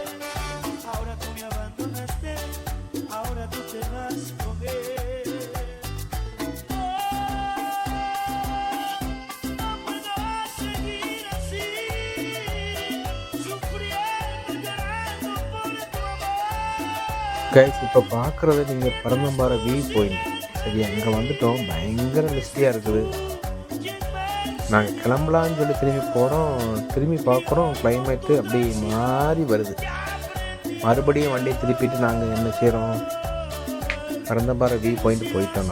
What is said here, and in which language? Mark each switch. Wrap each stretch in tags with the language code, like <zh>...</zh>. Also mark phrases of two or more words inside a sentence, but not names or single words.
<es>Ahora tú me abandonaste, ahora tú te vas con él. No puedo seguir así, sufriendo, llorando por tu amor.</es> <ta>கைஸ், இப்போ பார்க்குறது நீங்கள் பரந்தம்பாறை</ta> <en>view point.</en> <ta>சரி, அங்கே வந்துட்டோம். பயங்கர மிஸ்டியாக இருக்குது. நாங்கள் கிளம்பலான்னு சொல்லி திரும்பி போகிறோம், திரும்பி பார்க்குறோம், கிளைமேட்டு அப்படி மாறி வருது. மறுபடியும் வண்டியை திருப்பிட்டு நாங்கள் என்ன செய்கிறோம், பரந்தம்பாறை</ta> <en>view point</en> <ta>போயிட்டோம்.</ta>